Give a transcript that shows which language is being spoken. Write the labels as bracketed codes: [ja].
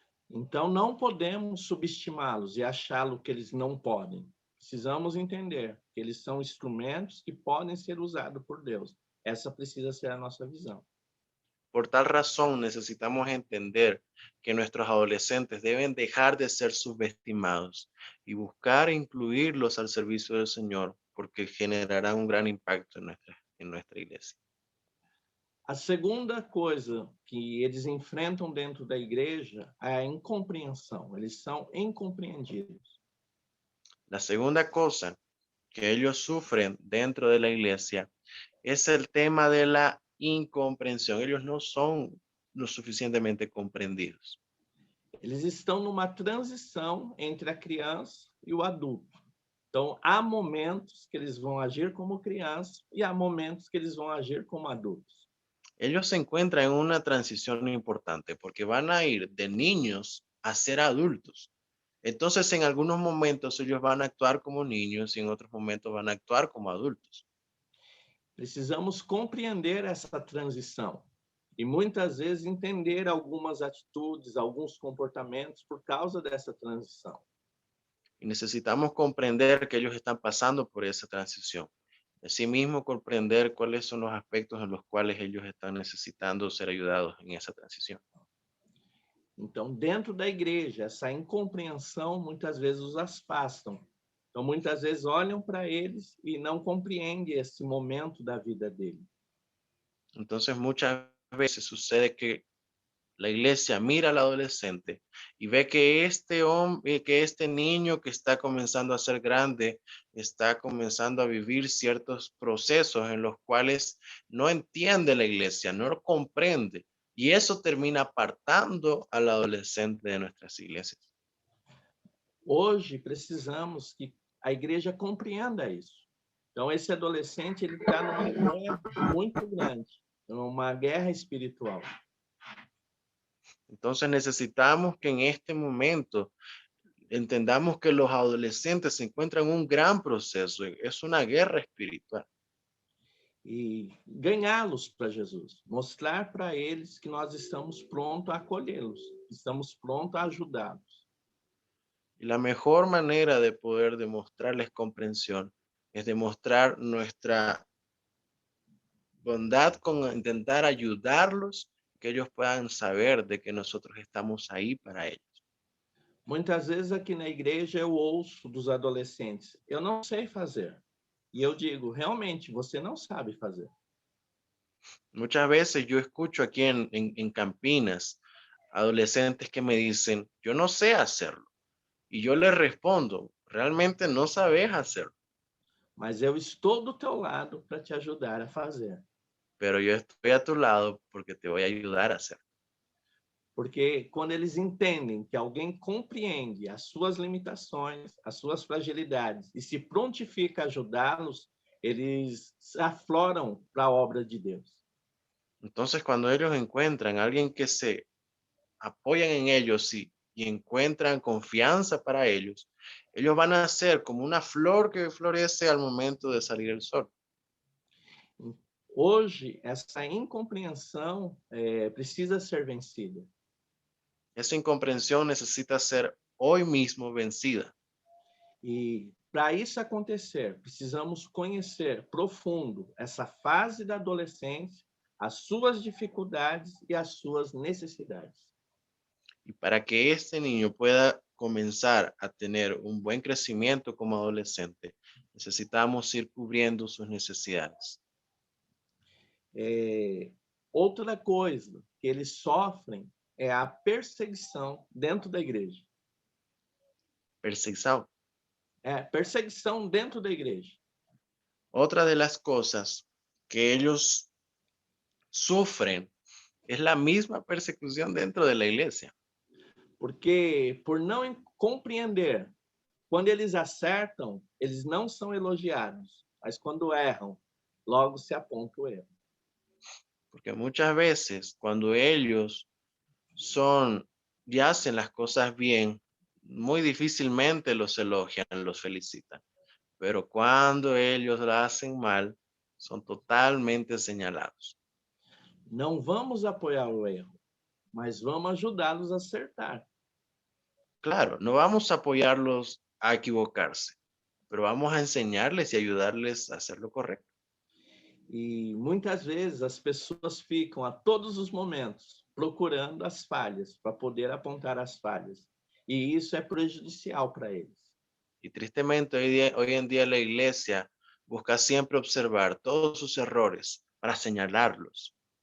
[pt] Então, não podemos subestimá-los e achá-lo que eles não podem. Precisamos entender que eles são instrumentos que podem ser usados por Deus. Essa precisa ser a nossa visão. [es] Por tal razón necesitamos entender que nuestros adolescentes deben dejar de ser subestimados y buscar incluirlos al servicio del Señor, porque generará un gran impacto en nuestra iglesia. [pt] A segunda coisa que eles enfrentam dentro da igreja é a incompreensão. Eles são incompreendidos. [es] La segunda cosa que ellos sufren dentro de la iglesia es el tema de la incomprensión. Ellos no son lo suficientemente comprendidos. [pt] Eles estão numa transição entre a criança e o adulto. Então, há momentos que eles vão agir como crianças e há momentos que eles vão agir como adultos. [es] Ellos se encuentran en una transición importante porque van a ir de niños a ser adultos. Entonces, en algunos momentos ellos van a actuar como niños y en otros momentos van a actuar como adultos. [pt] Precisamos compreender essa transição e muitas vezes entender algumas atitudes, alguns comportamentos por causa dessa transição. [es] Y necesitamos comprender que ellos están pasando por esa transición. Asimismo, comprender cuáles son los aspectos en los cuales ellos están necesitando ser ayudados en esa transición. [pt] Então, dentro da igreja, essa incompreensão muitas vezes os afastam. Então, muitas vezes olham para eles e não compreendem esse momento da vida dele. [es] Entonces, muchas veces sucede que la iglesia mira al adolescente y ve que este hombre, que este niño que está comenzando a ser grande, está comenzando a vivir ciertos procesos en los cuales no entiende la iglesia, no lo comprende. Y eso termina apartando al adolescente de nuestras iglesias. [pt] Hoje, precisamos que a igreja compreenda isso. Então, esse adolescente ele está numa guerra muito grande, numa guerra espiritual. [es] Entonces necesitamos que en este momento entendamos que los adolescentes se encuentran en un gran proceso, es una guerra espiritual. [pt] E ganhá-los para Jesus, mostrar para eles que nós estamos prontos a acolhê-los, estamos prontos a ajudá-los. [es] Y la mejor manera de poder demostrarles comprensión es demostrar nuestra bondad con intentar ayudarlos, que ellos puedan saber de que nosotros estamos ahí para ellos. [pt] Muitas vezes aqui na igreja eu ouço dos adolescentes, eu não sei fazer. E eu digo, realmente, você não sabe fazer. [es] Muchas veces yo escucho aquí en Campinas adolescentes que me dicen, yo no sé hacerlo. Y yo les respondo, realmente no sabes hacerlo, [pt] Mas eu estou do teu lado para te ajudar a fazer. [es] pero yo estoy a tu lado porque te voy a ayudar a hacerlo. [pt] Porque quando eles entendem que alguém compreende as suas limitações, as suas fragilidades e se prontifica a ajudá-los, eles se afloram para a obra de Deus. [es] Entonces, cuando ellos encuentran a alguien que se apoyan en ellos y encuentran confianza para ellos van a ser como una flor que florece al momento de salir el sol. [pt] Hoje, essa incompreensão precisa ser vencida. [es] Esa incomprensión necesita ser hoy mismo vencida. [pt] E para isso acontecer, precisamos conhecer profundo essa fase da adolescência, as suas dificuldades e as suas necessidades. [es] Y para que este niño pueda comenzar a tener un buen crecimiento como adolescente, necesitamos ir cubriendo sus necesidades. [pt] Outra coisa que eles sofrem é a perseguição dentro da igreja. [es] Perseguición. [pt] Perseguição dentro da igreja. [es] Otra de las cosas que ellos sufren es la misma persecución dentro de la iglesia. [pt] Porque por não compreender, quando eles acertam, eles não são elogiados, mas quando erram, logo se aponta o erro. [es] Porque muchas veces cuando ellos son y hacen las cosas bien, muy difícilmente los elogian, los felicitan. Pero cuando ellos lo hacen mal, son totalmente señalados. [pt] Não vamos apoiar o erro, mas vamos ajudá-los a acertar. [es] Claro, no vamos a apoyarlos a equivocarse, pero vamos a enseñarles y ayudarles a hacer lo correcto. [pt] E muitas vezes as pessoas ficam a todos os momentos procurando as falhas para poder apontar as falhas. E isso é prejudicial para eles. [es] Y tristemente hoy en día la iglesia busca siempre observar todos sus errores para señalarlos.